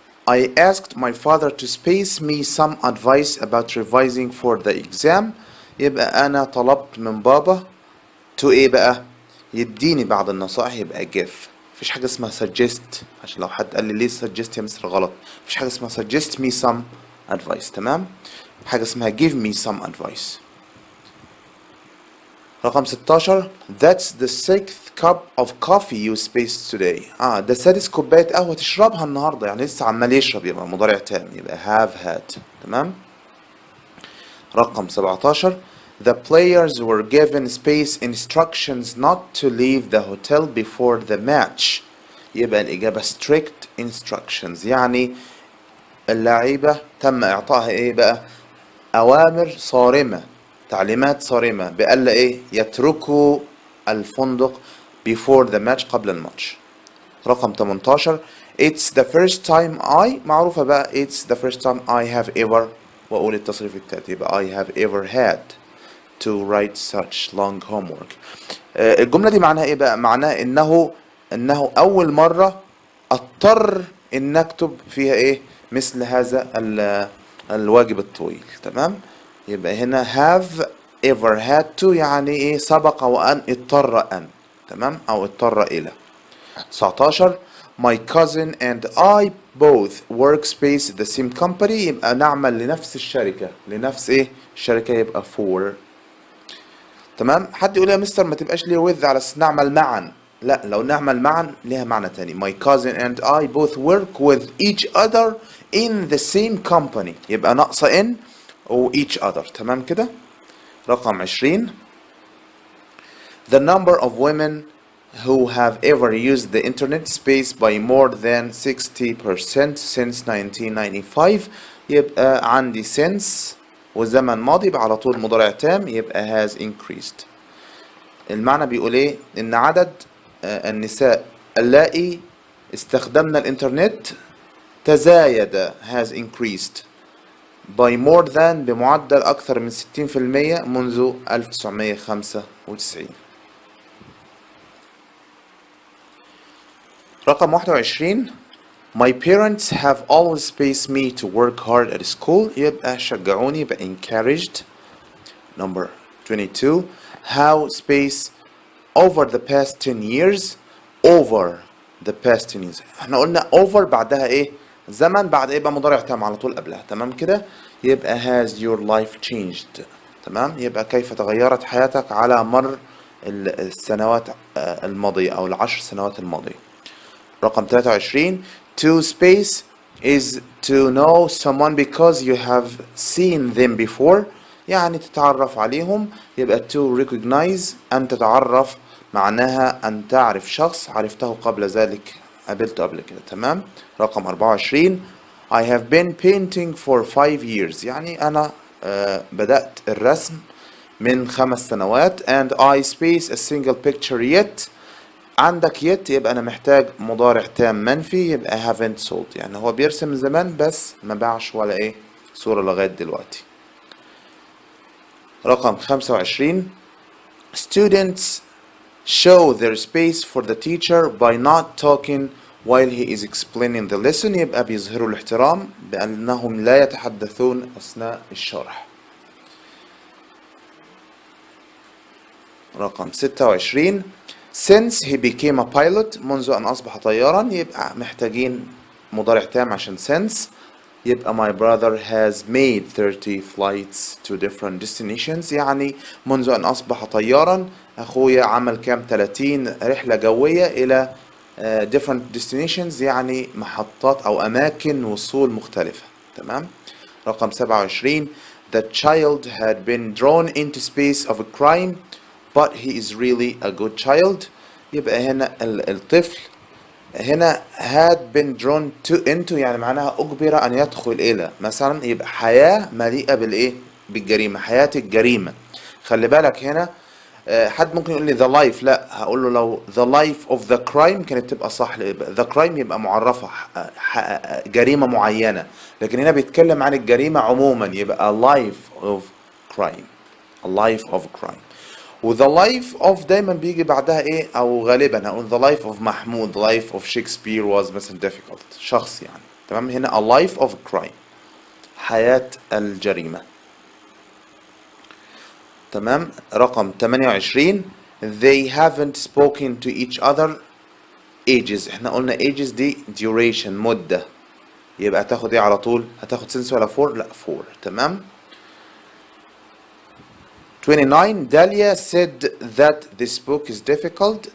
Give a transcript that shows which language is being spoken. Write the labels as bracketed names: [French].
[English] I asked my father to space me some advice about revising for the exam. [Arabic] يبقى أنا طلبت من بابا to إيه بقى؟ يديني بعض النصائح. يبقى give. مفيش حاجة اسمها suggest، عشان لو حد قال لي ليه suggest يا مستر غلط. مفيش حاجة اسمها [English] suggest me some advice. [Arabic] تمام. حاجة اسمها [English] give me some advice. [Arabic] رقم 16. [English] That's the 6th cup of coffee you spaced today. [Arabic] ده سادس كوباية قهوة تشربها النهاردة، يعني لسه عمال يشرب. يبقى مضارع تام. [English] يبقى have had. [Arabic] تمام. رقم 17. [English] The players were given space instructions not to leave the hotel before the match. [Arabic] يبقى الإجابة [English] strict instructions، [Arabic] يعني اللعيبة تم إعطائها إيه بقى؟ أوامر صارمة، تعليمات صارمة بألا إيه؟ يتركوا الفندق [English] before the match، [Arabic] قبل الماتش. رقم 18. [English] It's the first time [Arabic] معروفة بقى. [English] It's the first time I have ever، [Arabic] وأقول التصريف التالي. [English] يبقى I have ever had to write such long homework. [Arabic] الجملة دي معناها إيه بقى؟ معناها إنه أول مرة أضطر إن أكتب فيها إيه؟ مثل هذا الواجب الطويل. تمام. يبقى هنا [English] have ever had to [Arabic] يعني إيه؟ سبق وأن اضطر أن. تمام. أو اضطر إلى. 19. [English] My cousin and I both work space the same company. [Arabic] يبقى نعمل لنفس الشركة. لنفس إيه؟ الشركة. يبقى for. تمام. حد يقول يا مستر ما تبقاش ليه with على أساس نعمل معا. لا، لو نعمل معا ليها معنى تاني. [English] My cousin and I both work with each other in the same company. [Arabic] يبقى ناقصة in و each other. تمام كده. رقم 20. [English] The number of women who have ever used the internet space by more than 60% since 1995. [Arabic] يبقى عندي since والزمن ماضي يبقى على طول مضارع تام. [English] يبقى has increased. [Arabic] المعنى بيقول ايه؟ ان عدد النساء اللائي استخدمنا الانترنت تزايد [English] has increased by more than [Arabic] بمعدل اكثر من 60% منذ 1995. رقم 21. [English] My parents have always spaced me to work hard at school. [Arabic] يبقى شجعوني. [English] يبقى encouraged. Number 22. How space over the past 10 years. Over the past 10 years. [Arabic] احنا قلنا over بعدها ايه؟ زمن. بعد ايه بقى؟ مضارع تام على طول قبلها. تمام كده. [English] يبقى has your life changed. [Arabic] تمام. يبقى كيف تغيرت حياتك على مر السنوات الماضية أو ال10 سنوات الماضية. رقم 23. [English] To space is to know someone because you have seen them before. [Arabic] يعني تتعرف عليهم. يبقى [English] to recognize [Arabic] أن تتعرف معناها أن تعرف شخص عرفته قبل ذلك، قابلته قبل كده. تمام. رقم 24. [English] I have been painting for 5 years. [Arabic] يعني أنا بدأت الرسم من 5 سنوات. [English] And I space a single picture yet. [Arabic] عندك yet يبقى أنا محتاج مضارع تام منفي. يبقى [English] haven't sold، [Arabic] يعني هو بيرسم من زمان بس ما باعش ولا إيه صورة لغاية دلوقتي. رقم 25. [English] Students show their space for the teacher by not talking while he is explaining the lesson. [Arabic] يبقى بيظهروا الاحترام بأنهم لا يتحدثون أثناء الشرح. رقم 26. [English] Since he became a pilot. [Arabic] منذ أن أصبح طيارا. يبقى محتاجين مضارع تام عشان since. يبقى [English] my brother has made 30 flights to different destinations، [Arabic] يعني منذ أن أصبح طيارا أخويا عمل كام 30 رحلة جوية إلى [English] different destinations، [Arabic] يعني محطات أو أماكن وصول مختلفة. تمام. رقم 27 [English] the child had been drawn into space of a crime but he is really a good child. [Arabic] يبقى هنا الطفل هنا [English] had been drawn into [Arabic] يعني معناها أجبر أن يدخل إلى، مثلا يبقى حياة مليئة بالإيه؟ بالجريمة، حياة الجريمة. خلي بالك هنا حد ممكن يقول لي the life، لا هقول له لو [English] the life of the crime [Arabic] كانت تبقى صح، يبقى [English] the crime [Arabic] يبقى معرفة جريمة معينة، لكن هنا بيتكلم عن الجريمة عموما يبقى [English] a life of crime، [Arabic] a life of crime. و [English] the life of [Arabic] دايما بيجي بعدها ايه، او غالبا هقول the life of محمود، [English] the life of Shakespeare was [Arabic] مثلا difficult، شخص يعني. تمام. هنا [English] a life of crime، [Arabic] حياة الجريمة. تمام. رقم 28 [English] they haven't spoken to each other ages. [Arabic] احنا قلنا ages دي duration مدة، يبقى هتاخد ايه على طول؟ هتاخد since ولا for؟ لا for. تمام. [English] 29 داليا said that this book is difficult.